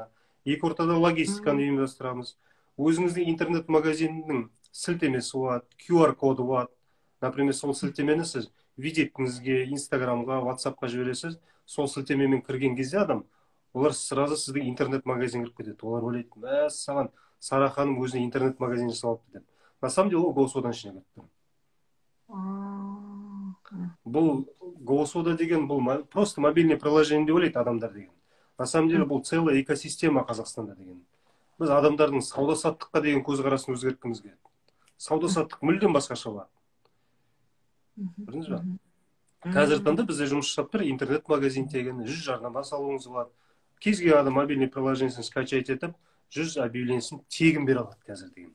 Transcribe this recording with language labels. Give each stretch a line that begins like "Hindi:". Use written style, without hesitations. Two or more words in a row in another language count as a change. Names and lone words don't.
Kazakh: Екі ортада логистиканы ұйымдастырамыз. Өзіңіздің интернет-магазинінің сілтемесі болады, QR-коды болады. Например, сол сілтемені сіз визиткіңізге, Инстаграмға, WhatsApp-қа жібересіз. Сол сілтемемен кірген кезде адам, олар сразу сіздің интернет-магазин кіріп кетеді. Олар ойлайды, саған Сара ханым өзіне интернет-магазин жасап алыпты деп.
Russian: На самом деле,
Kazakh: ол голосодан ішіне кетті. Бұл голосода деген, бұл
Russian: просто мобильный приложение
Kazakh: деп ойлайды адамдар деген.
Russian: На самом деле,
Kazakh: бұл
Russian: целая экосистема
Kazakh: Қазақстанда деген. Біз адамдардың сауда-саттыққа деген көзқарасын өзгерткіміз келеді. Сауда-саттық мүлдем басқаша болады. Білдіңіз бе? Қазіргі таңда бізде жұмыс жасап тұр, интернет-магазин тегін, 100 жарнама салуыңыз болады. Кез келген адам
Russian: мобильный приложениесін скачать
Kazakh: етіп, 100 объявлениесін тегін бере алады қазір деген.